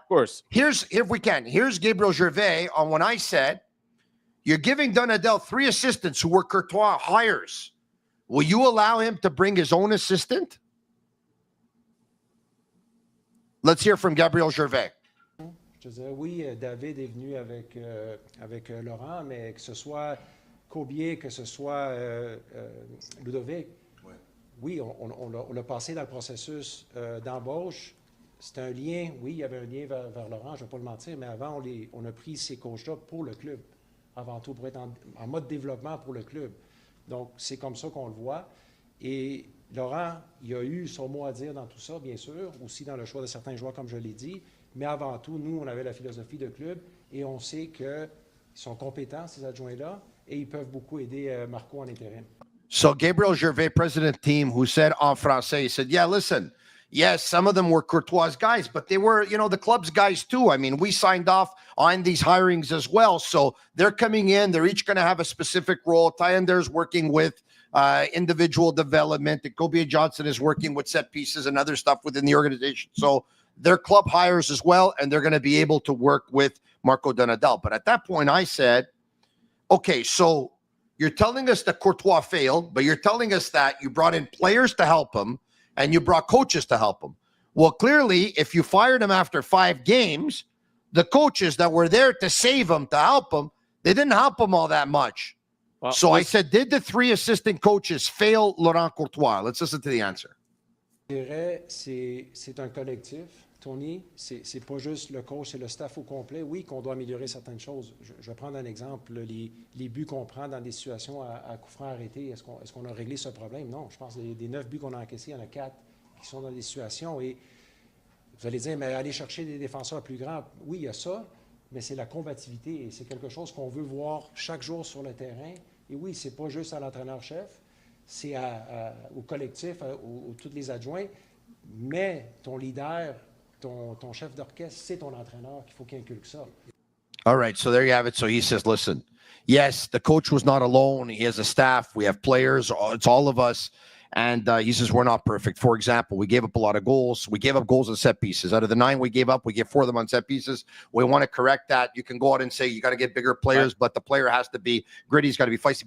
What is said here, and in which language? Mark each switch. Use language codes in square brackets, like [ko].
[en] of course, here's Gabriel Gervais on when I said, you're giving Donadel 3 assistants who were Courtois hires. Will you allow him to bring his own assistant? Let's hear from Gabriel Gervais. [fr] Je disais, oui, David est venu avec Laurent, mais que ce soit Cobier, que ce soit Ludovic, oui, on l'a passé dans le processus d'embauche. C'était un lien, oui, il y avait un lien vers Laurent, je ne vais pas le mentir, mais avant, on a pris ces coachs-là pour le club, avant tout, pour être en mode développement pour le club. Donc, c'est comme ça qu'on le voit. Et Laurent, il a eu son mot à dire dans tout ça, bien sûr, aussi dans le choix de certains joueurs, comme je l'ai dit. Mais avant tout, nous, on avait la philosophie de club et on sait qu'ils sont compétents, ces adjoints-là, et ils peuvent beaucoup aider Marco en intérim. [en] So Gabriel Gervais, president team, who said [fr] en français, [en] he said, yeah, listen, yes, some of them were Courtois' guys, but they were, the club's guys too. I mean, we signed off on these hirings as well. So they're coming in. They're each going to have a specific role. Tayander's working with individual development. Kobe Johnson is working with set pieces and other stuff within the organization. So they're club hires as well, and they're going to be able to work with Marco Donadel. But at that point, I said, okay, so you're telling us that Courtois failed, but you're telling us that you brought in players to help him and you brought coaches to help him. Well, clearly, if you fired him after 5 games, the coaches that were there to save him, to help him, they didn't help him all that much. Well, so I said, did the 3 assistant coaches fail Laurent Courtois? Let's listen to the answer. [fr] Je dirais, c'est un collectif, Tony. C'est pas juste le coach, c'est le staff au complet. Oui, qu'on doit améliorer certaines choses. Je vais prendre un exemple. Les buts qu'on prend dans des situations à coup franc arrêté, est-ce qu'on a réglé ce problème? Non, je pense que des 9 buts qu'on a encaissés, il y en a 4 qui sont dans des situations. Et vous allez dire, mais aller chercher des défenseurs plus grands, oui, il y a ça, mais c'est la combativité. Et c'est quelque chose qu'on veut voir chaque jour sur le terrain. Et oui, c'est pas juste à l'entraîneur-chef, c'est au collectif, aux tous les adjoints. Mais ton leader, ton chef d'orchestre, c'est ton entraîneur qu'il faut qu'il inculque ça. [en] All right, so there you have it. So he says, listen, yes, the coach was not alone. He has a staff. We have players. It's all of us. And he says, we're not perfect. For example, we gave up a lot of goals. We gave up goals on set pieces. Out of the 9 we gave up, we gave 4 of them on set pieces. We want to correct that. You can go out and say you got to get bigger players, right, but the player has to be gritty. He's got to be feisty.